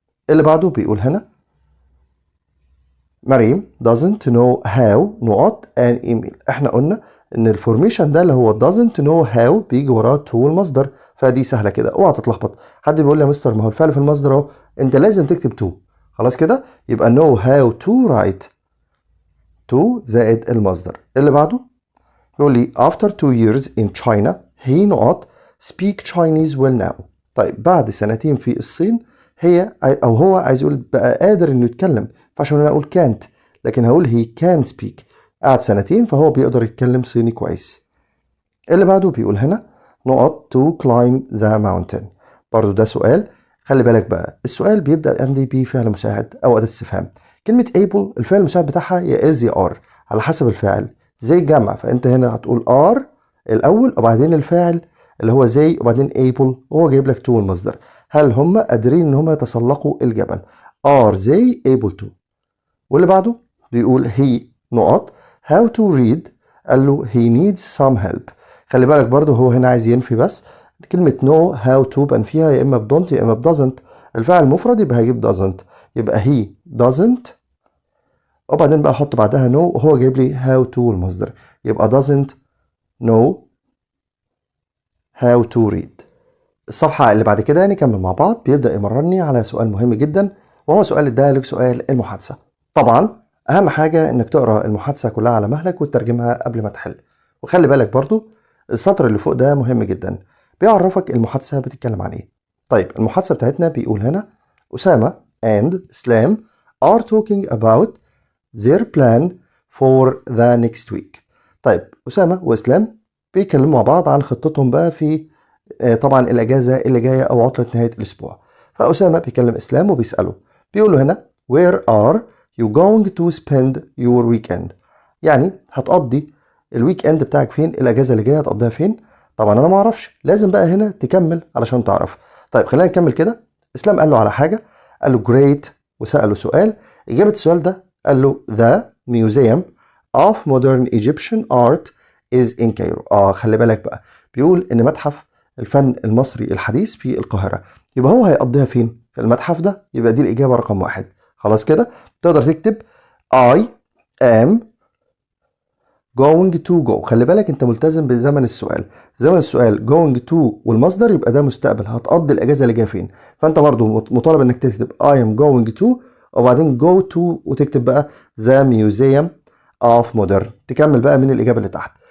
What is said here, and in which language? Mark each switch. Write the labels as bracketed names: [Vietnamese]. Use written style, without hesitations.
[Arabic] اللي بعده بيقول هنا مريم [English] doesn't know how [Arabic] نقط [English] an email. [Arabic] احنا قلنا ان الفورميشن ده اللي هو doesn't know how بيجي وراه to المصدر، فدي سهله كده، اوعى تتلخبط. حد بيقول لي يا مستر ما هو الفعل في المصدر اهو، انت لازم تكتب to. خلاص كده يبقى [English] know how to write to [Arabic] زائد المصدر. اللي بعده بيقول لي [English] after 2 years in China he نقط speak Chinese well now. [Arabic] طيب بعد سنتين في الصين هو عايز يقول بقى قادر انه يتكلم، فعشان انا اقول can't لكن هقول [English] he can speak. [Arabic] قعد سنتين فهو بيقدر يتكلم صيني كويس. اللي بعده بيقول هنا نقط [English] to climb the mountain. [Arabic] برضو ده سؤال، خلي بالك بقى السؤال بيبدأ عندي بفعل مساعد او أداة استفهام. كلمة able الفعل المساعد بتاعها يا is يا are على حسب الفاعل، زي الجمع فانت هنا هتقول are الاول وبعدين الفاعل اللي هو زي وبعدين able وهو جايب لك to المصدر. هل هم قادرين ان هم يتسلقوا الجبل؟ [English] are they able to. [Arabic] واللي بعده بيقول [English] he نقط how to read، [Arabic] قال له [English] he needs some help. [Arabic] خلي بالك برضو هو هنا عايز ينفي بس كلمة know how to بنفيها يا اما بدونت يا اما بدازنت. الفعل مفرد يبقى هيجيب doesn't، يبقى he doesn't وبعدين بقى احط بعدها know وهو جايب لي how to المصدر، يبقى [English] doesn't know how to read. [Arabic] الصفحة اللي بعد كده نكمل مع بعض، بيبدأ يمرني على سؤال مهم جدا وهو سؤال الديالوج، سؤال المحادثة. طبعا أهم حاجة إنك تقرأ المحادثة كلها على مهلك وتترجمها قبل ما تحل. وخلي بالك برضو السطر اللي فوق ده مهم جدا، بيعرفك المحادثة بتتكلم عن إيه. طيب المحادثة بتاعتنا بيقول هنا [English] أسامة and Islam are talking about their plan for the next week. [Arabic] طيب أسامة وإسلام بيتكلموا مع بعض عن خطتهم بقى في طبعا الأجازة اللي جاية أو عطلة نهاية الأسبوع. فأسامة بيكلم إسلام وبيسأله، بيقول له هنا [English] where are you going to spend your weekend؟ [Arabic] يعني هتقضي الويك اند بتاعك فين؟ الأجازة اللي جاية هتقضيها فين؟ طبعا أنا ما أعرفش، لازم بقى هنا تكمل علشان تعرف. طيب خلينا نكمل كده. إسلام قال له على حاجة، قال له great وسأله سؤال. إجابة السؤال ده قال له [English] the museum of modern Egyptian art is in Cairo. [Arabic] خلي بالك بقى بيقول إن متحف الفن المصري الحديث في القاهرة، يبقى هو هيقضيها فين؟ في المتحف ده، يبقى دي الإجابة رقم 1. خلاص كده تقدر تكتب [English] I am going to go. [Arabic] خلي بالك انت ملتزم بزمن السؤال، زمن السؤال going to والمصدر يبقى ده مستقبل، هتقضي الأجازة اللي جاية فين، فانت برضو مطالب انك تكتب [English] I am going to [Arabic] وبعدين go to وتكتب بقى [English] the museum of modern، [Arabic] تكمل بقى من الإجابة اللي تحت.